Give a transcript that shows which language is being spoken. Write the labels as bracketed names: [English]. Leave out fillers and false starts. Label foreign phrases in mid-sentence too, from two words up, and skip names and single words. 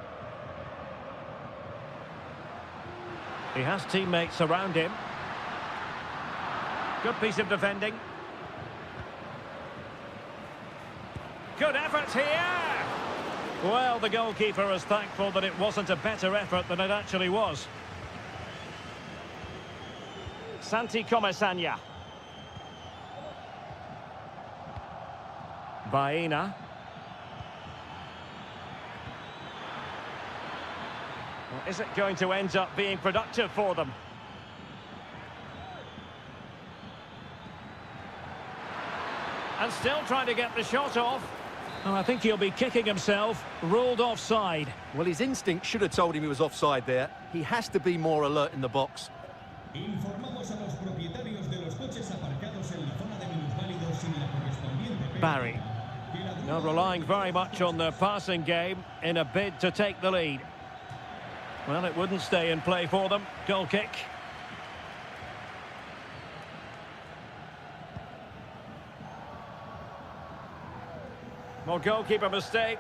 [English] He has teammates around him. Good piece of defending. Good effort here! Well, the goalkeeper is thankful that it wasn't a better effort than it actually was. Santi Comesaña. Baena. Well, is it going to end up being productive for them? And still trying to get the shot off. Oh, I think he'll be kicking himself. Ruled offside. Well, his instinct should have told him he was offside there. He has to be more alert in the box. [Spanish] Informamos a los propietarios de los coches aparcados en la zona de minusválidos sin la correspondiente [English] Barry. Now relying very much on their passing game in a bid to take the lead. Well, it wouldn't stay in play for them. Goal kick. Well, goalkeeper mistake.